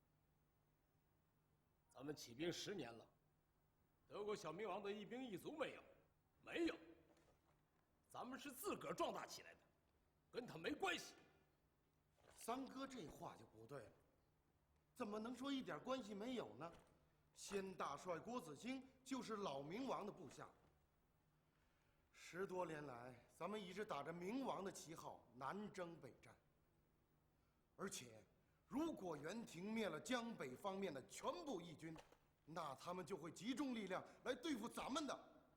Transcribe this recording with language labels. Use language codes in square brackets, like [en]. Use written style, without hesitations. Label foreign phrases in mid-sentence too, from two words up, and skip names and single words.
[zh] 咱們起兵10年了，得過小明王的一兵一卒沒有？沒有。咱們是自個兒壯大起來的，跟他沒關係。三哥這話就不對了，怎麼能說一點關係沒有呢？先大帥郭子興就是老明王的部下。10多年來，咱們一直打着明王的旗號南征北戰。而且，如果元廷滅了江北方面的全部義軍，那他們就會集中力量來對付咱們的。